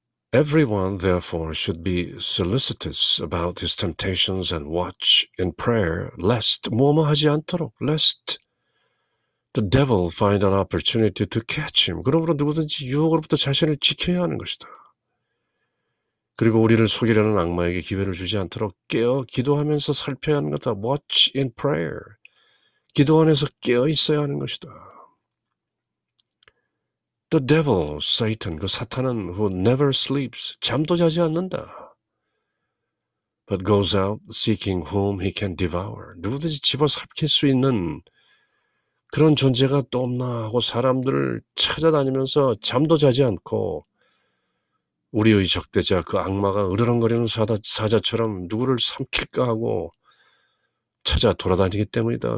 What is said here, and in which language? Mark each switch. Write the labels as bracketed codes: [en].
[en] Everyone, therefore, should be solicitous about his temptations and watch in prayer, lest [ko] 무엄하지 않도록, [en] lest the devil find an opportunity to catch him. [ko] 그러므로 누구든지 유혹으로부터 자신을 지켜야 하는 것이다. 그리고 우리를 속이려는 악마에게 기회를 주지 않도록 깨어 기도하면서 살펴야 하는 것이다. [en] Watch in prayer. [ko] 기도 안에서 깨어 있어야 하는 것이다. [en] The devil, Satan, [ko] 그 사탄은 [en] who never sleeps, [ko] 잠도 자지 않는다. [en] but goes out seeking whom he can devour. [ko] 누구든지 집어삼킬 수 있는 그런 존재가 또 없나 하고 사람들을 찾아다니면서 잠도 자지 않고 우리의 적대자 그 악마가 으르렁거리는 사자처럼 누구를 삼킬까 하고 찾아 돌아다니기 때문이다.